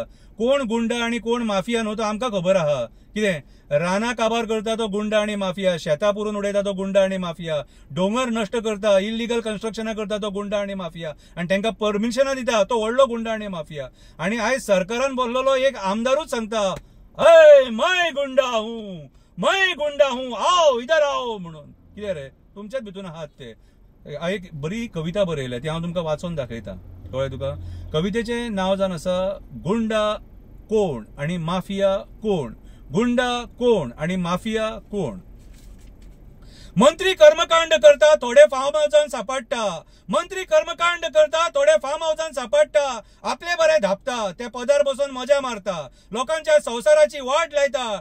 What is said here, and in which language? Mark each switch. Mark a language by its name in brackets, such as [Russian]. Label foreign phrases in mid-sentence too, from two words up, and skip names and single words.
[Konkani] कोण गुंडा आनी कोण माफिया न्हू तो आमकां खबर आहा। कितें रानां काबार करता तो गुंडा आनी माफिया, शेतां पुरून उडयता तो गुंडा आनी माफिया, डोंगर नश्ट करता, [English] illegal constructions [Konkani] करता तो गुंडा आनी माफिया, आनी तांकां परमिशनां दिता तो व्हडलो गुंडा आनी माफिया। आनी आयज सरकारान बोललेलो एक आमदारूच सांगता, [Hindi] अय मैं गुंडा हूं, आओ इधर आओ म्हणून। [Konkani] कितें रे तुमच्याच भितून आहात ते। एक बरी कविता बरयल्या ती हांव तुमकां वाचून दाखयता, कळ्ळें तुका। कवितेचें नांव जावन आसा गुंडा कोण आनी माफिया कोण, गुंडा कोण आणि माफिया कोण। मंत्री कर्मकांड करता थोडे [English] farm house [Konkani] सापडटा, मंत्री कर्मकांड करता थोडे [English] farm house [Konkani] सापडटा, आपले बरे धापता ते पदार बसून मजा मारता, लोकांच्या संसाराची वाट लायता।